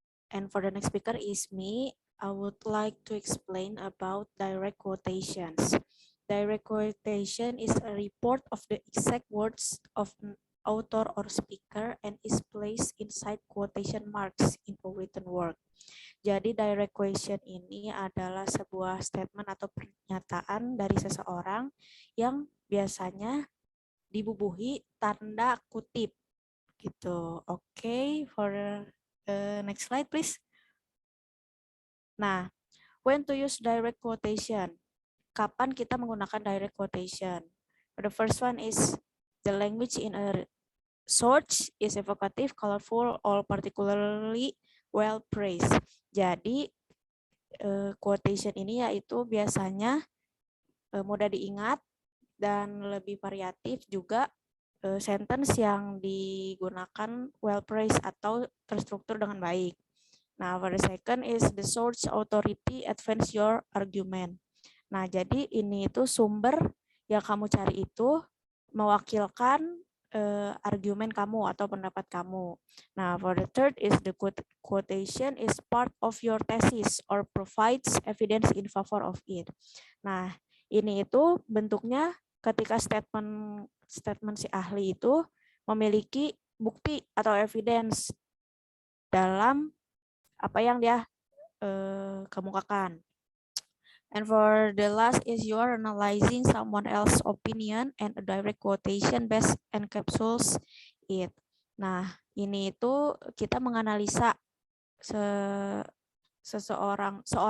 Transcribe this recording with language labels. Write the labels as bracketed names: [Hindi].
[English] And for the next speaker is me. I would like to explain about direct quotations. Direct quotation is a report of the exact words of an author or speaker and is placed inside quotation marks in a written work. [Indonesian] Jadi direct quotation ini adalah sebuah statement atau pernyataan dari seseorang yang biasanya dibubuhi tanda kutip gitu. [English] Oke, for the next slide please. Nah, when to use direct quotation? [Indonesian] Kapan kita menggunakan direct quotation? [English] The first one is the language in a source is evocative, colorful, or particularly well praised. [Indonesian] Jadi quotation ini yaitu biasanya mudah diingat dan lebih variatif, juga sentence yang digunakan well praised atau terstruktur dengan baik. [English] Nah, for the second is the source authority advance your argument. [Indonesian] Nah, jadi ini itu sumber yang kamu cari itu mewakilkan argumen kamu atau pendapat kamu. [English] Nah, for the third is the quotation is part of your thesis or provides evidence in favor of it. [Indonesian] Nah, ini itu bentuknya ketika statement si ahli itu memiliki bukti atau evidence dalam apa yang dia kemukakan. [English] And for the last is you are analyzing someone else's opinion and a direct quotation best encapsulates it. [Indonesian] Nah, ini itu kita menganalisa seorang